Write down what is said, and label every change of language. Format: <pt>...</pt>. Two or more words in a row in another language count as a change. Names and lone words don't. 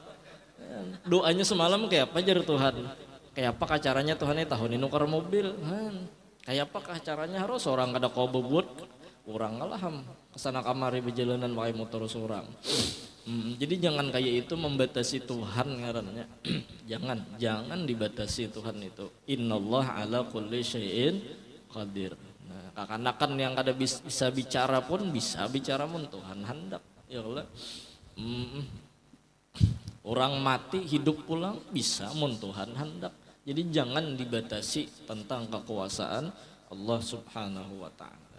<bjn>Doanya semalam kayak apa jar Tuhan, kayak apa caranya Tuhan tahun ini nukar mobil, kayak apa caranya harus orang kada kau bebut orang ngalaham kesana kamari berjalanan pakai motor seorang. Jadi jangan kayak itu membatasi Tuhan ngarannya. jangan dibatasi Tuhan itu.</bjn> <ar>إن الله على كل شيء قدير.</ar> <bjn>Nah, kakanakan yang kada bisa bicara pun bisa bicara mun Tuhan hendak. Ya Allah. Orang mati hidup pulang bisa mun Tuhan hendak. Jadi jangan dibatasi tentang kekuasaan Allah</bjn> <ar>سبحانه وتعالى.</ar>